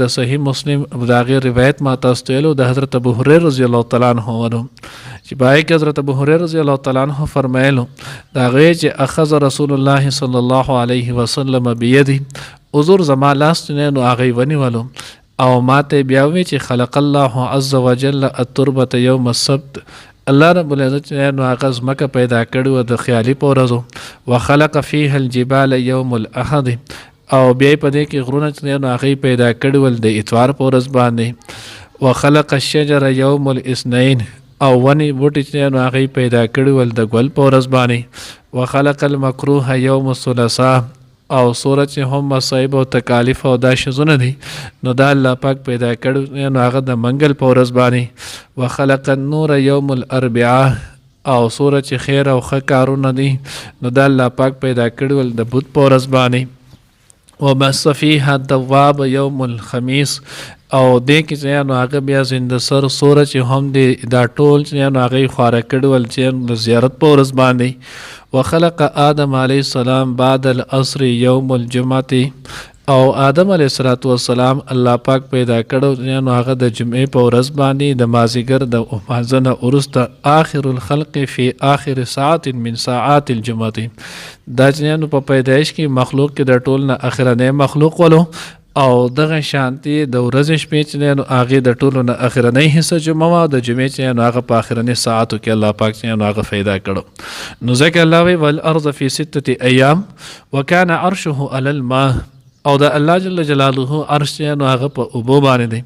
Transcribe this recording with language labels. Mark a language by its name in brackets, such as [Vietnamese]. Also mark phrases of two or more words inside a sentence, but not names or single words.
[Pashto] د صحیح مسلم د هغې روایت ما تاسو ته ویلو د حضرت ابو هریره [Arabic] رضی الله تعالی عنه [Pashto] ونو چې په هغې کې حضرت ابو هریره [Arabic] رضی الله تعالی عنه [Pashto] فرمایلو د هغې چې [Arabic] اخذ رسول الله صلی الله علیه وسلم [Pashto] بیدی، حضور زما لاس چې نو هغې ونیولو او ماته بیا وی چې [Arabic] خلق الله عز وجل التربة یوم السبت، الله رب العزت [Pashto] نو هغه ځمکه پیدا کړې وه د خیالي په ورځو، [Arabic] وخلق فیها الجبال یوم الاحد، [Pashto] او بیا په دې کې غرونه چې نو هغې پیدا کړي ول د اتوار په ورځ باندې، [Arabic] وخلق الشجر یوم الاثنین، [Pashto] او ونې بوټي چې نو هغې پیدا کړي ول د ګل په ورځ باندې، [Arabic] وخلق المکروه یوم الثلاثاء، [Pashto] او سوره چې هم مصائب او تکالیف او دا شیزونه دي نو دا الله پاک پیدا کړو نو هغه د منګل په ورځ باندې، [Arabic] وخلق النور یوم الاربعاء، [Pashto] او سوره چې خیر او ښه کارونه دي نو دا الله پاک پیدا کړو د بوت په ورځ باندې، [Arabic] وبث فیها الدواب یوم الخمیس، [Pashto] او دې کې چې نو هغه بیا زنده سر سوره چې هم دی دا ټول چې نو هغې خواره کړي چې د زیارت په ورځ باندې، [Arabic] وخلق آدم علیه السلام بعد العصر یوم الجمعة، [Pashto] او آدم [Arabic] علیه السلام [Pashto] الله پاک پیدا کړو نو هغه د جمعې په ورځ باندې د مازدیګر د لمانځه نه وروسته [Arabic] آخر الخلق فی آخر ساعت من ساعات الجمعة، [Pashto] دا چې نو په پیدایش کې مخلوق کې د ټول نه اخرنی مخلوق ولو، او دغه شانتي د ورځې شپې چې دی نو هغې د ټولو نه اخرنۍ حصه جمعه وه، د جمعې چې دی نو هغه په اخرني ساعتو کې الله پاک چې نو هغه پیدا کړو. نو ځکه الله وایي [Arabic] والارض فی 6 ایام وکان عرشه علی الماء، [Pashto] او د الله [Arabic] جل جلاله [Pashto] عرش چې نو هغه په اوبو باندې دی.